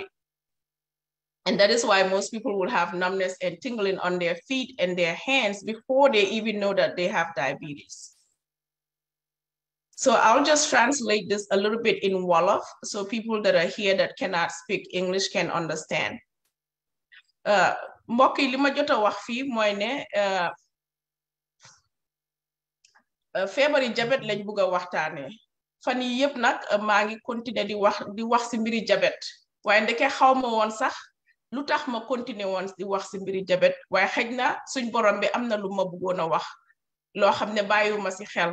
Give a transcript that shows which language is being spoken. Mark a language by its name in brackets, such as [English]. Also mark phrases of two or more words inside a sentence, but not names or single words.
[English] And that is why most people will have numbness and tingling on their feet and their hands before they even know that they have diabetes. So I'll just translate this a little bit in Wolof so people that are here that cannot speak English can understand. [Wolof] Mbokk yi li ma jot a wax fii mooy ne feebari jabet lañ bugg a waxtaanee. Fan yi yëpp nag maa ngi continuer di wax si mbiri jabet waaye ndeke xaw ma woon sax lu tax ma continuer woon di wax si mbiri jabet waaye xëj na suñ borom bi am na lu ma bëggoon a wax loo xam ne bàyyiwuma si xel.